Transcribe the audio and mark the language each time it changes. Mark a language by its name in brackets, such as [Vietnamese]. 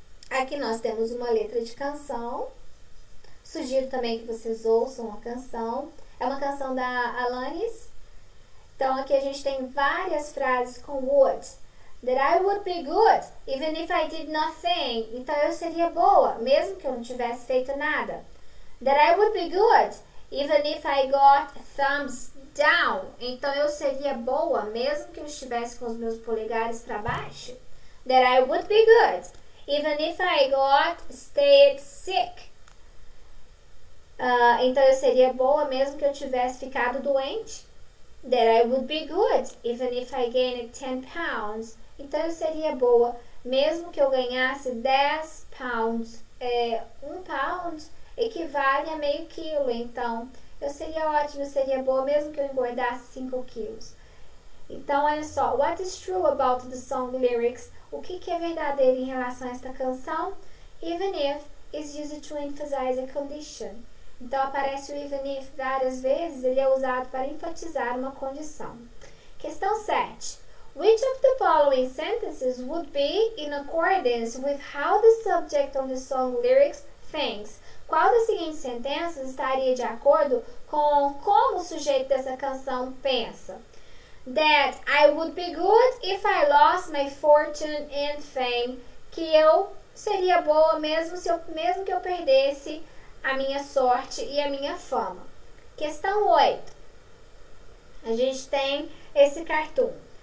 [Portuguese] Aqui nós temos uma letra de canção. Sugiro também que vocês ouçam a canção. É uma canção da Alanis. Então aqui a gente tem várias frases com would. [English] That I would be good, even if I did nothing. [Portuguese] Então eu seria boa, mesmo que eu não tivesse feito nada. [English] That I would be good, even if I got thumbs down. [Portuguese] Então eu seria boa, mesmo que eu estivesse com os meus polegares para baixo. [English] That I would be good, even if I stayed sick. [Portuguese] Então eu seria boa mesmo que eu tivesse ficado doente. [English] That I would be good, even if I gained 10 pounds. [Portuguese] Então eu seria boa mesmo que eu ganhasse 10 pounds. 1 pound equivale a meio quilo. Então eu seria ótima, eu seria boa mesmo que eu engordasse 5 quilos. Então olha só, [English] what is true about the song lyrics? [Portuguese] O que é verdadeiro em relação a esta canção? [English] Even if is used to emphasize a condition. [Portuguese] Então aparece o even if várias vezes, ele é usado para enfatizar uma condição. Questão 7. [English] Which of the following sentences would be in accordance with how the subject of the song lyrics thinks? [Portuguese] Qual das seguintes sentenças estaria de acordo com como o sujeito dessa canção pensa? [English] That I would be good if I lost my fortune and fame. [Portuguese] Que eu seria boa mesmo que eu perdesse a minha sorte e a minha fama. Questão 8. A gente tem esse cartoon.